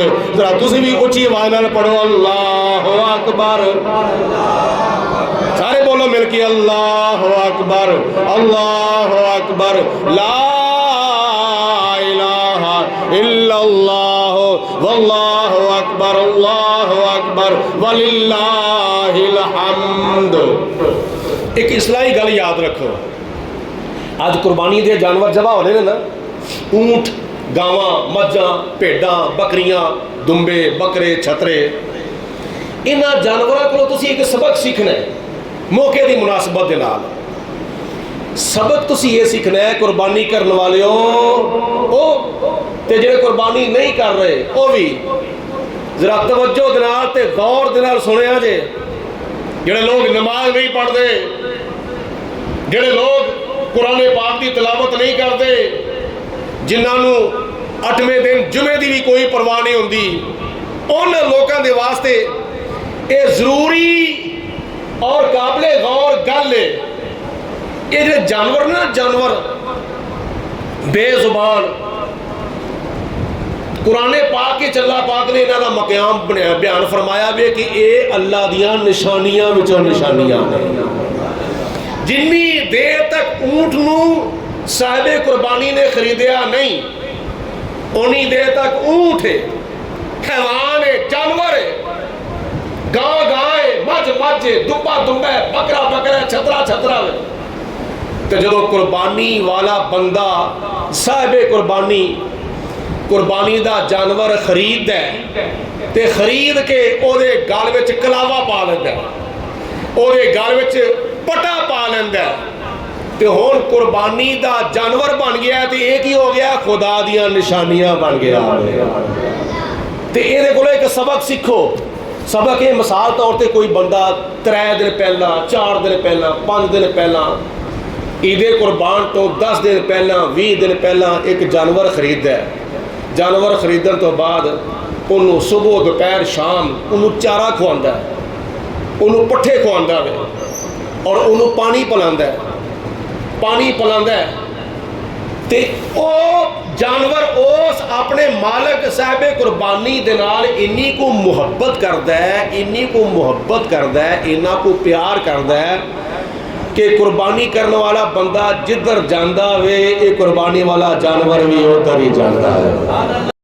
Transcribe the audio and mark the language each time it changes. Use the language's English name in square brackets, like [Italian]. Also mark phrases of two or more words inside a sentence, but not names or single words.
[Punjabi] ذرا تسی بھی اونچی آواز نال پڑھو [Arabic] اللہ اکبر، [Punjabi] سارے بولو مل کے [Arabic] اللہ اکبر اللہ اکبر لا الہ الا اللہ واللہ اکبر اللہ اکبر وللہ الحمد۔ [Punjabi] ایک اصلاحی گل یاد رکھو، آج قربانی دے جانور ذبح ہو رہے ہیں نا، اونٹ، گاواں، مجھاں، بھیڈاں، بکریاں، دمبے، بکرے، چھترے، انہاں جانوراں کو تسی ایک سبق سیکھنا ہے موقع دی مناسبت دے نال۔ سبق تسی یہ سیکھنا ہے قربانی کرنے والے تے جڑے قربانی نہیں کر رہے وہ بھی ذرا توجہ دے نال تے غور دے نال سنیا جے۔ جڑے لوگ نماز نہیں پڑھتے، جڑے لوگ قرآن پاک دی تلاوت نہیں کرتے، جنہاں 8ویں دن جمعے دی بھی کوئی پرواہ نہیں ہوندی، ان لوگوں دے واسطے یہ ضروری اور قابل غور گل ہے۔ یہ جو جانور نا، جانور بے زبان قرآنے پاک کے اللہ پاک نے انہوں کا مقام بیان فرمایا وے کہ یہ اللہ دیاں نشانیاں وچوں نشانیاں نے. جنی دیر تک اونٹ نوں صاحبے قربانی نے خریدیا نہیں، انی دیر تک اونٹ ہے، حیوان ہے، جانور ہے، گاں گاں ہے، مجھ مجھ ہے، دبا دبا ہے، بکرا بکرا، چھترا چھترا ہے. تو جو قربانی والا بندہ صاحبے قربانی قربانی کا جانور خرید ہے تے خرید کے اودے گل وچ کلاوا پا لیندا، اودے گل وچ پٹا پا لیندا، تے ہن قربانی کا جانور بن گیا. تو یہ کی ہو گیا? خدا دیاں نشانیاں بن گیا. تو یہ کولوں ایک سبق سیکھو. سبق یہ مثال طور پر کوئی بندہ 3 دن پہلا، 4 دن پہلا، 5 دن پہلا، عیدے قربان تو 10 دن پہلا، 20 دن پہلا ایک جانور خریددا ہے. جانور خریدن تو بعد انہوں نے صبح دوپہر شام انہوں نے چارہ کھواندا ہے، انہوں نے پٹھے کھواندا ہے اور انہوں نے پانی پلاندا ہے، پانی پلاندا ہے. تے او جانور اس اپنے مالک صاحبے قربانی دے نال انی کو محبت کردا ہے، انی کو محبت کردا ہے، انا کو پیار کردا ہے کہ قربانی کرنے والا بندہ جدھر جاتا وے یہ قربانی والا جانور بھی ادھر ہی جاتا ہے.